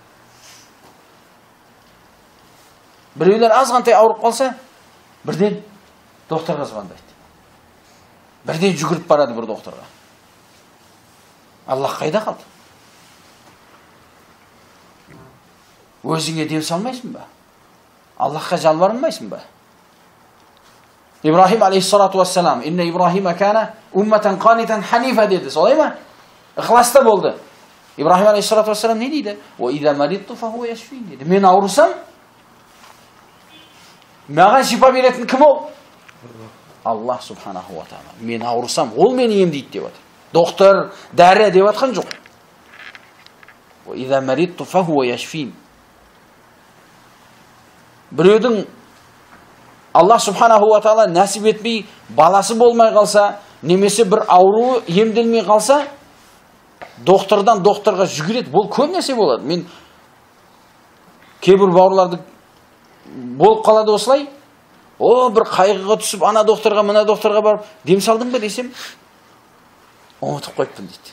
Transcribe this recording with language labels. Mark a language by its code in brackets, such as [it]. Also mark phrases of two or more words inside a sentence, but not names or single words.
[kk] Біреулер азғантай ауырып қалса, бірден докторға звондайды. Бірден жүгіріп барады бір докторға. Аллах қайда қалды? Өзіңе дем салмайсың ба? Аллахқа жалбарынмайсың ба? [ar] إبراهيم عليه الصلاة والسلام إن إبراهيم كان أمة قانتا حنيفا [kk] деді, солай ма? Ықыласта болды. Ибрахим [ar] عليه الصلاة والسلام [kk] не дейді? [ar] وإذا مرضت فهو يشفين деді. [kk] Мен ауырсам, маған шипа беретін кім ол? [ar] الله سبحانه وتعالى. [kk] Мен ауырсам, ол мені емдейді деп отыр. Доктор, дәрі деп отқан жоқ. [ar] وإذا مرضت فهو يشفين. [kk] Біреудің Аллах [ar] سبحانه وتعالى [kk] нәсіп етмей баласы болмай қалса, немесе бір ауру емделмей қалса, доктордан докторға жүгіреді. Бұл көп нәрсе болады. Мен кейбір бауырларды болып қалады осылай. Бір қайғыға түсіп, ана докторға, мына докторға барып, дем салдың ба десем, ұмытып қойыппын дейді.